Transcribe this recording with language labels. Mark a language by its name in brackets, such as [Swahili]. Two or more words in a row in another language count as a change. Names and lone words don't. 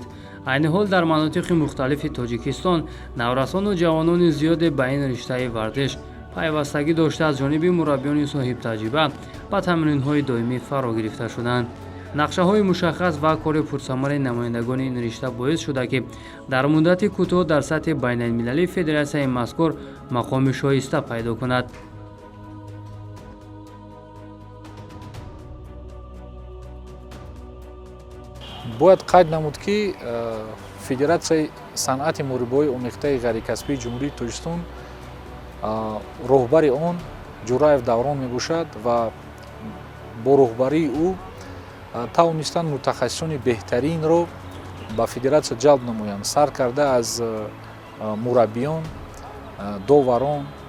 [Persian] عین حال در مناطق مختلف تاجیکستان نورسان و جوانان زیاد به این رشته ورزش پیوستگی داشته از جانب مربیان صاحب تجربه به تمرین‌های دائمی فرا گرفته شدند. نقشه‌های مشخص و کار پرثمر نمایندگان این رشته باعث شده که در مدت کوتاه در سطح بین‌المللی فدراسیای مذکور مقام شایسته پیدا کند. [Tajik] бояд қайд намуд ки федератсияи санъати муҳорибаҳои омехтаи ғайрикасбии ҷумҳурии тоҷикистон роҳбари он ҷураев даврон мебошад ва бо роҳбарии ӯ тавонистанд мутахассисони беҳтаринро ба федератсия ҷалб намоянд, сар карда аз мураббиён, доварон,